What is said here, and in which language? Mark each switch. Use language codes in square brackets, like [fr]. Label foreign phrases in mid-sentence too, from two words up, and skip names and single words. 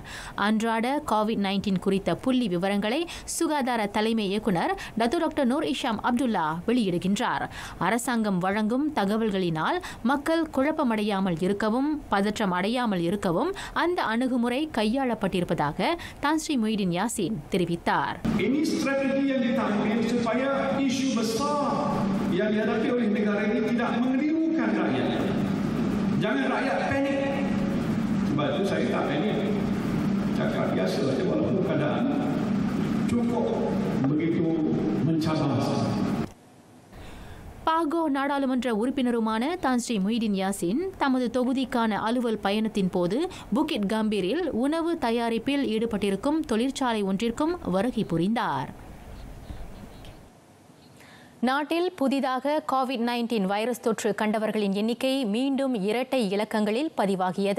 [ta] அன்றாட COVID-19 குறித்த புள்ளி விவரங்களை சுகாதார தலைமை இயக்குநர் டத்தோ டாக்டர் நூர் இஷாம் அப்துல்லா வெளியிடுகின்றார். அரசாங்கம் வழங்கும் தகவல்களினால் மக்கள் குழப்பமடையாமல் இருக்கவும் பதற்றம் அடையாமல் இருக்கவும் அந்த அணுகுமுறை கையாளப்பட்டிருப்பதாக தான் ஸ்ரீ முஹிடின் யாசின் தெரிவித்தார். [ms] Ini strategi yang diambil supaya isu besar yang dihadapi oleh negara ini tidak mengelirukan rakyat. Jangan rakyat panik. Sebab itu saya tak panik. Cakap biasa saja walaupun keadaan cukup begitu mencabar. [ta] பாகோ நாடாளுமன்ற உறுப்பினருமான தான் ஸ்ரீ முஹிடின் யாசின் தமது தொகுதிக்கான அலுவல் பயணத்தின் போது புகிட் கம்பீரில் உணவு தயாரிப்பில் ஈடுபட்டிருக்கும் தொழிற்சாலை ஒன்றிற்கும் வருகை புரிந்தார். நாட்டில் புதிதாக கோவிட்-19 வைரஸ் தொற்று கண்டவர்களின் எண்ணிக்கை மீண்டும் இரட்டை இலக்கங்களில் பதிவாகியது.